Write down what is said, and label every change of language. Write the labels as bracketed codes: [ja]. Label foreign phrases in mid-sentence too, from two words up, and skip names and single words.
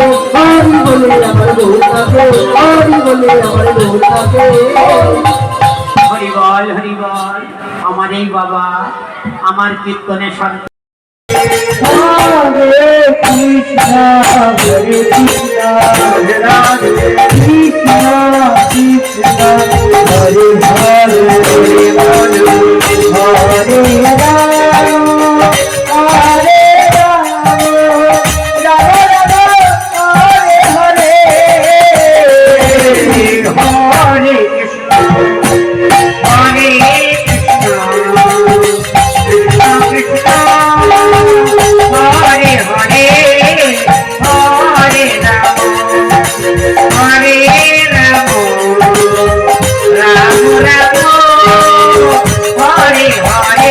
[bn] হরি বলে আমার গৌর নাচে। হরি বলে আমার গৌর নাচে। হরি বল, হরি বল। আমার এই বাবা আমার কীর্তনে শান্তি। [sa] হরে কৃষ্ণ হরে কৃষ্ণ রাধে রাধে কৃষ্ণ কৃষ্ণ হরে হরে হরে হরে হরে রাম হরে রাম রাম রাম হরে হরে হরে কৃষ্ণ, হরে কৃষ্ণ, কৃষ্ণ কৃষ্ণ, হরে হরে, হরে রাম, হরে রাম, রাম রাম, হরে হরে,